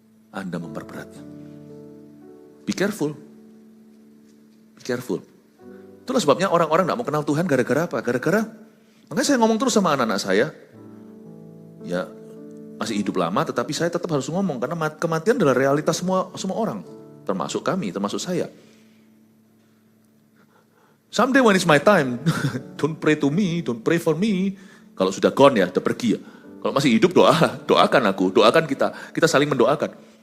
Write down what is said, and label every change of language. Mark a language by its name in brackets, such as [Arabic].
[Indonesian] Anda memperberatnya. [English] Be careful. Be careful. [Indonesian] Itulah sebabnya orang-orang gak mau kenal Tuhan gara-gara apa? Makanya saya ngomong terus sama anak-anak saya. Ya, masih hidup lama tetapi saya tetap harus ngomong. Karena kematian adalah realitas semua orang. Termasuk kami, termasuk saya. [English] Someday when it's my time, don't pray to me, don't pray for me. [Indonesian] Kalau sudah [English] gone [Indonesian] ya, sudah pergi ya. Kalau masih hidup doakan aku, doakan kita saling mendoakan.